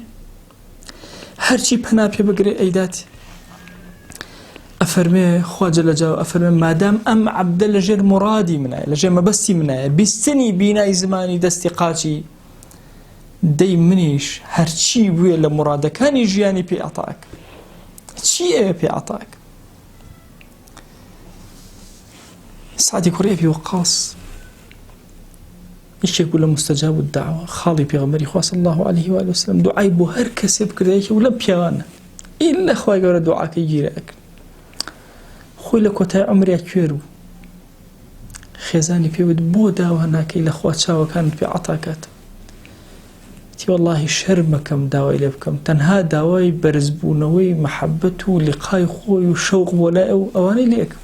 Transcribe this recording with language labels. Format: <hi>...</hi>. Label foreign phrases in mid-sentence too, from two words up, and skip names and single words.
<ckb>هەرچی پەنا پێ بگرێ ئەیدات. ئەفەرمێ خوا جەلەجەلاوە ئەفەرمێ مادام ئەم عەبدە لەژێر مورادی منایە لەژێر مەبەستی منایە بیستنی بینای زمانی دەستی قاچی دەی منیش هەرچی بووە لە مورادەکانی ژیانی پێ عەتاکە. چی ئەوێ پێ عەتاکە؟ سعدی کوڕی ئەبی وەقاص یەکێک بوو لە</ckb> <ar>مستەجاب الدعوە</ar> <ckb>خاڵی پێغەمبەری خوا</ckb> <ar>صلی الله عليه وآله وسلم</ar> <ckb>دوعای بۆ هەر کەسێ بکردایەکی و لەم پیاوانە ئیلا خوای گەورە دوعاکەی گیرە ئەکرد. خۆی لە کۆتای عومریا کوێر بوو خێزانی پێوت بۆ داوا ناکەی لە خوا چاوەکانت پێ عەتاکاتەوە. تی وەڵڵاهی شەرمەکەم داوای لێ بکەم تەنها داوای بەرزبوونەوەی مەحەبەت و لیقای خۆی و شەوق بۆ لای ئەوانەی لێ ئەکەم.</ckb>